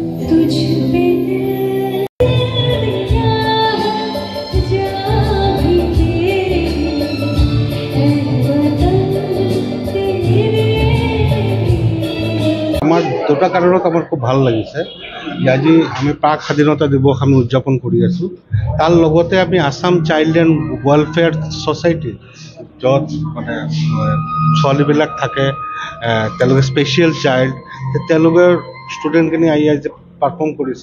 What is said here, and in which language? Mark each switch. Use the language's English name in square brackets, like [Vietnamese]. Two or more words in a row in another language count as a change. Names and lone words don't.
[Hindi] तुझ पे दिया जा भी तेरे ऐ वतन तेरे। [Assamese] আমার দুটা কাৰণত আমার খুব ভাল লাগিছে যে আজি আমি প্ৰাক স্বাধীনতা দিৱস আমি উদযাপন কৰি আছোঁ। তাৰ লগতে আমি আসাম চাইল্ড এণ্ড ৱেলফেয়াৰ ছ'চাইটি য'ত মানে ছোৱালীবিলাক থাকে, তেওঁলোকে [English] special child, [Assamese] তেওঁলোকৰ ষ্টুডেণ্টখিনি আহি আজি পাৰফৰ্ম কৰিছে।